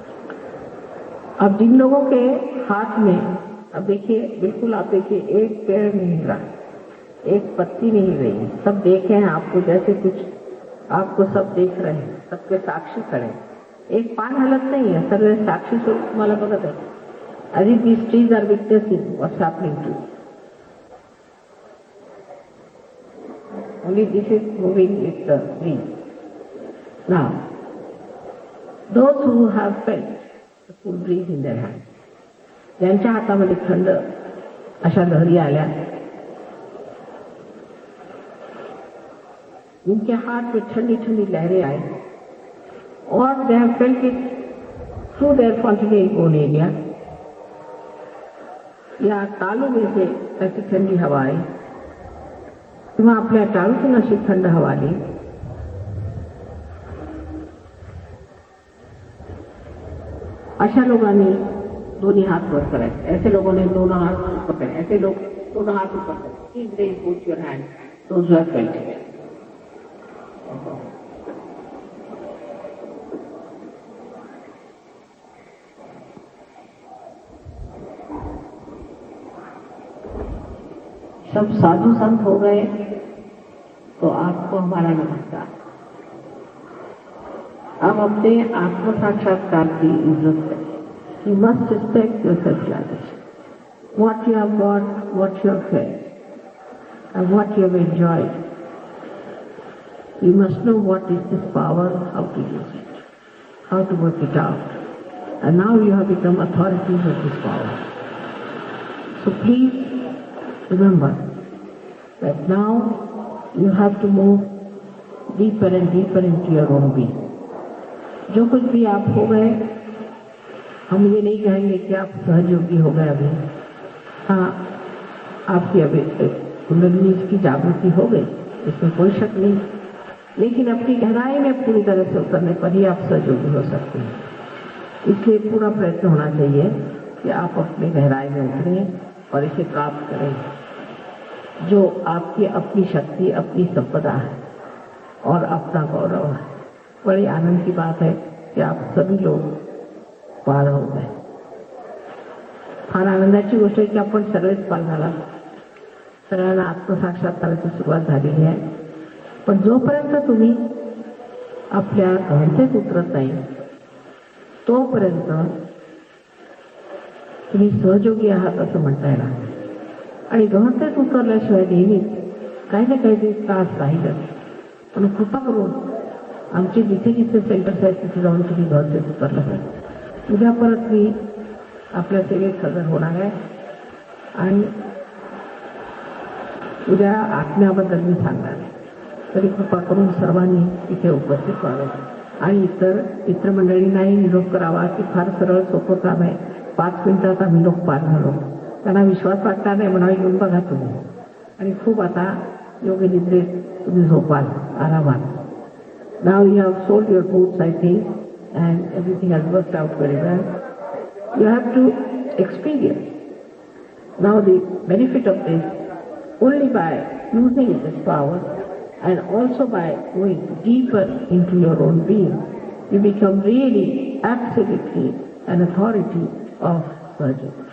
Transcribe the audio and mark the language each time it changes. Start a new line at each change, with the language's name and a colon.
Hindi: अब जिन लोगों के हाथ में, अब देखिए बिल्कुल आप देखिए एक पेड़ नहीं हिल रहा, एक पत्ती नहीं हिल रही. सब देखे हैं आपको जैसे कुछ आपको सब देख रहे हैं. सबके साक्षी खड़े हैं. एक पान हलत नहीं है.
Marathi: सर्व साक्षी स्वरूप तुम्हाला बघत आहे.
English: As if these trees are witnessing what's happening to you. Only this is moving with the breeze. Now, those who have felt the cool breeze in their hands,
Marathi: ज्यांच्या हातामध्ये थंड अशा लहरी आल्या,
Hindi: जिनके हाथ में ठंडी ठंडी लहरें आई, और
English: they have felt it through their fontanelle bone area,
Hindi: या तालू में से ऐसी ठंडी हवा आई
Marathi: किंवा आपल्या टाळूतून अशी थंड हवा आली. अशा लोकांनी दोन्ही हात वर करायचे.
Hindi: ऐसे लोगों ने दोनों हाथ ऊपर करे. ऐसे लोग दोनों हाथ ऊपर करे.
English: Please raise both your hands. Those who have felt it.
Hindi: सब साधु संत हो गए तो आपको हमारा नमस्कार. आप अपने आत्म साक्षात्कार की इज्जत करें.
English: You must respect your self-realization. What you have got, what you have felt, and what you have enjoyed. You must know what is this power, how to use it, how to work it out. And now you have become authorities of this power. So please remember that now you have to move deeper and deeper into your own being.
Hindi: जो कुछ भी आप हो गए, हम ये नहीं कहेंगे कि आप सहयोगी हो गए. अभी हाँ, आपकी अभी कुंडलिनी की जागृति हो गई, इसमें कोई शक नहीं. लेकिन अपनी गहराई में पूरी तरह से उतरने पर ही आप सहयोगी हो सकते हैं. इसलिए पूरा प्रयत्न होना चाहिए कि आप अपने गहराई में उतरें और इसे प्राप्त करें, जो आपकी अपनी शक्ति, अपनी संपदा है और अपना गौरव है. बड़ी आनंद की बात है कि आप सभी लोग पार हो गए.
Marathi: फार आनंदाची गोष्ट आहे की आपण सगळेच पार झाला. सगळ्यांना आत्मसाक्षात्काराची सुरुवात झालेली आहे. पण जोपर्यंत तुम्ही आपल्या घरचेच उतरत नाही तोपर्यंत तुम्ही सहयोगी आहात असं म्हणता येणार. आणि गहनतेच उतरल्याशिवाय नेहमीच काही ना काही त्रास राहीलच. पण कृपा करून आमचे जिथे जिथे सेंटर्स आहेत तिथे जाऊन तुम्ही गहनतेच उतरलं पाहिजे. उद्या परत मी आपल्या सेवेत हजर होणार आहे आणि उद्या आत्म्याबद्दल मी सांगणार आहे. तरी कृपा करून सर्वांनी तिथे उपस्थित व्हावे आणि इतर मित्रमंडळींनाही निरोप करावा की फार सरळ सोपं काम आहे. 5 मिनिटात आम्ही लोक पार झालो. त्यांना विश्वास वाटणार नाही म्हणावे येऊन बघा तुम्ही. आणि खूप आता योग्य निद्रेत तुम्ही झोपाल आरामात.
English: Now you have sold your boots, I think, and everything has worked out very well. You have to experience. Now the benefit of this, only by using this power and also by going deeper into your own being, you become really absolutely an authority of virtue.